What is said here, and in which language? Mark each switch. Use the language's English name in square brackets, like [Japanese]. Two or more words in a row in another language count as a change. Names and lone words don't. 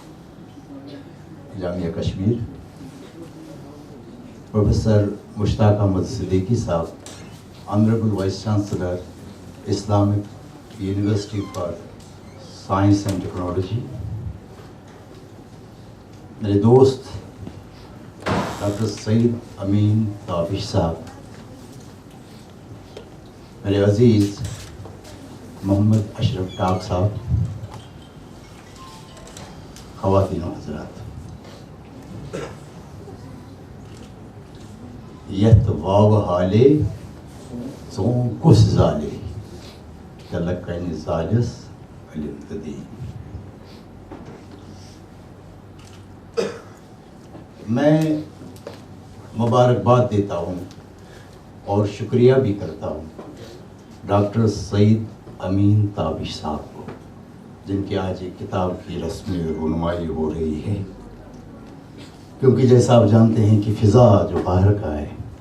[Urdu] جامعہ کشمیر, پروفیسر مشتاق احمد صدیقی صاحب, [English] honourable vice chancellor [Urdu] اسلامک یونیورسٹی فار سائنس اینڈ ٹیکنالوجی, میرے دوست ڈاکٹر سید امین تابش صاحب, میرے عزیز محمد اشرف ڈاک صاحب، خواتین و حضرات، [Kashmiri] یت واو حالے ژون کُس زالے تلک کنہِ زالس علم تہٕ دین۔ [Urdu] میں مبارکباد دیتا ہوں اور شکریہ بھی کرتا ہوں ڈاکٹر سعید امین تابش صاحب کو، جن کی آج ایک کتاب کی رسمی رونمائی ہو رہی ہے، کیونکہ جیسا آپ جانتے ہیں کہ فضا جو باہر کا ہے